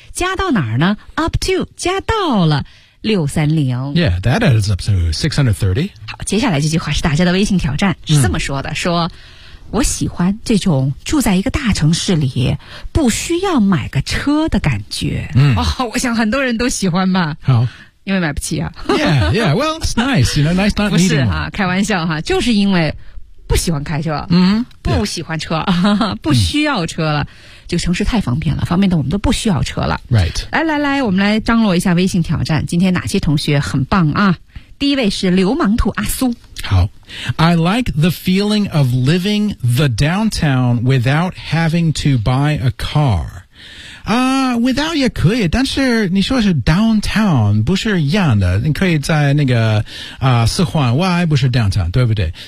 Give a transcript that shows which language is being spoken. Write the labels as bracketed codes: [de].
[zh] 加到哪儿呢 [en] Up to [zh] 加到了630 [en] Yeah, that adds up to 630. [zh] 好，接下来这句话是大家的微信挑战，是这么说的、嗯、说我喜欢这种住在一个大城市里不需要买个车的感觉。嗯、哦，我想很多人都喜欢吧。好。因为买不起啊。 [en] Yeah, yeah, well, it's nice, you know, nice not needing [zh] 不是啊，开玩笑哈、啊、就是因为不喜欢开车，嗯，不喜欢车，不需要车了。这个城市太方便了，方便的我们都不需要车了。 [en] Right， [zh] 来来来，我们来张罗一下微信挑战。今天哪些同学很棒啊？第一位是流氓兔阿苏。 [en] 好 ，I like the feeling of living the downtown without having to buy a car. [zh] Without 也可以，但是你说是 downtown 不是一样的，你可以在那个四环外，不是 downtown， 对不对？